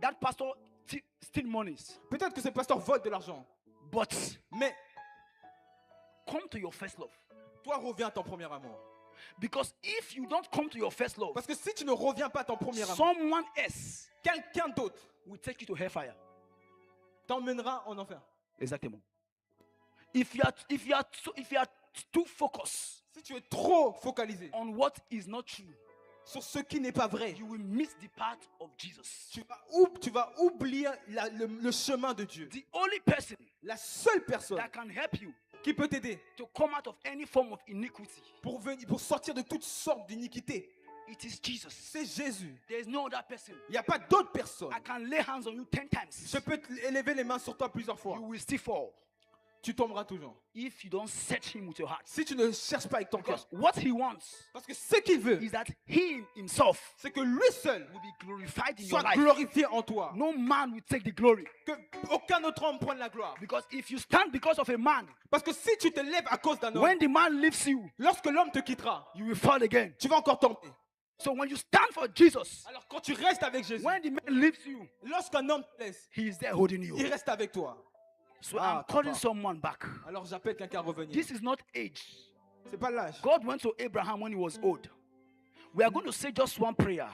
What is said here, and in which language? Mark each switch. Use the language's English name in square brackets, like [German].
[English] that pastor steal monies. [French] Peut-être que ce pasteur vole de l'argent. [English] But [French] Mais [English] come to your first love. [French] toi, reviens à ton premier amour. [English] Because if you don't come to your first love, [French] Parce que si tu ne reviens pas à ton premier amour, [English] someone else [French] quelqu'un d'autre [English] will take you to hellfire. [French] t'emmènera en enfer. Exactement. [English] If you are too focused [French] Si tu es trop focalisé [English] on what is not true, [French] sur ce qui n'est pas vrai, [English] you will miss the path of Jesus. [French] tu vas oublier le chemin de Dieu. [English] The only person [French] La seule personne [English] that can help you [French] qui peut t'aider [English] to come out of any form of iniquity, [French] pour sortir de toutes sortes d'iniquités, [English] it is Jesus. [French] c'est Jésus. [English] There is no other person. [French] Il n'y a pas d'autre personne. [English] I can lay hands on you 10 times. [French] Je peux élever les mains sur toi plusieurs fois. [English] You will still fall [French] Tu tomberas toujours. [English] if you don't set him with your heart. [French] Si tu ne cherches pas avec ton cœur. [English] Because what he wants [French] Parce que ce qu'il veut, [English] is that he himself [French] c'est que lui seul [English] will be glorified in your [French] soit [English] life. [French] glorifié en toi. [English] No man will take the glory. [French] Que aucun autre homme prenne la gloire. [English] Because if you stand because of a man, [French] Parce que si tu te lèves à cause d'un homme, [English] when the man leaves you, [French] lorsque l'homme te quittera, [English] you will fall again. [French] tu vas encore tomber. [English] So when you stand for Jesus, [French] Alors quand tu restes avec Jésus, [English] when the man leaves you, [French] lorsqu'un homme te laisse, [English] he is there holding [French] il [English] you. [French] reste avec toi. [English] So Ah, I'm calling [French] papa. [English] someone back. [French] Alors j'appelle quelqu'un à revenir. [English] This is not age. [French] C'est pas l'âge. [English] God went to Abraham when he was old. We are going to say just one prayer.